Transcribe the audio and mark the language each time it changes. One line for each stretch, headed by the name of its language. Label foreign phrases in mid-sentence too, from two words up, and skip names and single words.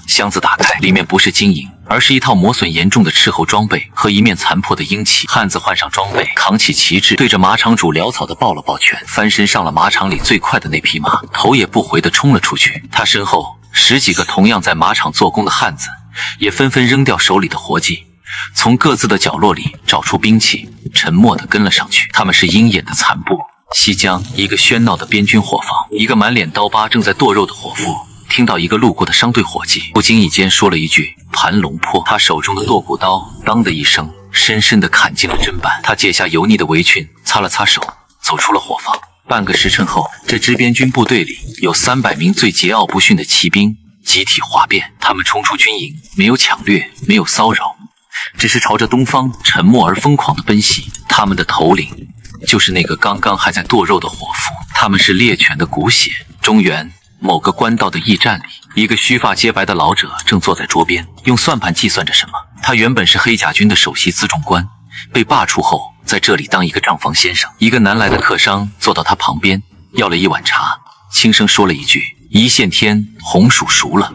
Chinese: 箱子打開，裡面不是金銀，而是一套磨損嚴重的斥候裝備和一面殘破的鷹旗。漢子換上裝備，扛起旗帜，對着馬場主潦草地抱了抱拳，翻身上了馬場裡最快的那匹馬，頭也不回地衝了出去。他身後10幾個同樣在馬場做工的漢子也紛紛扔掉手裡的活計，從各自的角落裡找出兵器，沉默地跟了上去。他們是鷹眼的残部。西江，一個喧鬧的邊軍伙房，一個滿臉刀疤正在剁肉的伙夫听到一個路過的商队伙計不经意間說了一句盘龙坡，他手中的剁骨刀当的一聲深深地砍進了砧板。他解下油膩的圍裙，擦了擦手，走出了伙房。半個时辰後，這支邊軍部隊裡有300名最桀驁不馴的騎兵集體譁變。他們衝出軍營，沒有搶掠，沒有騷擾，只是朝着東方沉默而瘋狂地奔襲。他們的頭領就是那個剛剛還在剁肉的伙夫。他們是獵犬的骨血。中原某個官道的驛站裡，一個鬚髮皆白的老者正坐在桌邊，用算盤計算着什麼。他原本是黑甲軍的首席輜重官，被罢黜後在這裡當一個賬房先生。一個南來的客商坐到他旁邊，要了一碗茶，輕聲說了一句：一線天，紅薯熟了。